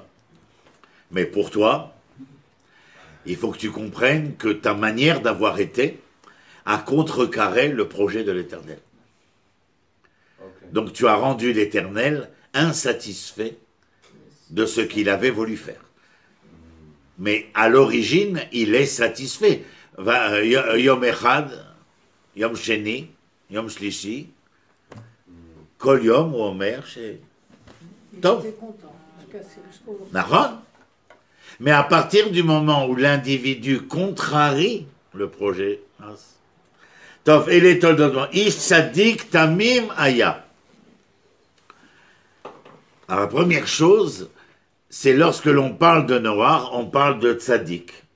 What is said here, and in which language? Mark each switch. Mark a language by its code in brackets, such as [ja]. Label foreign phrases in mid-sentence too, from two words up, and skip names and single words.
[fr] Mais pour toi, il faut que tu comprennes que ta manière d'avoir été a contrecarré le projet de l'Éternel. Okay. Donc tu as rendu l'Éternel insatisfait de ce qu'il avait voulu faire. Mais à l'origine, il est satisfait. [he] יום אחד, יום שני, יום שלישי, כל יום הוא אומר, כי טוב. [fr] Il était content. Jusqu'au... Nahon. Mais à partir du moment où l'individu contrarie le projet, Tov, et les toldot, [he] איש צדיק תמים היה. [fr] Alors la première chose, c'est lorsque l'on parle de Noach, on parle de Tzadik.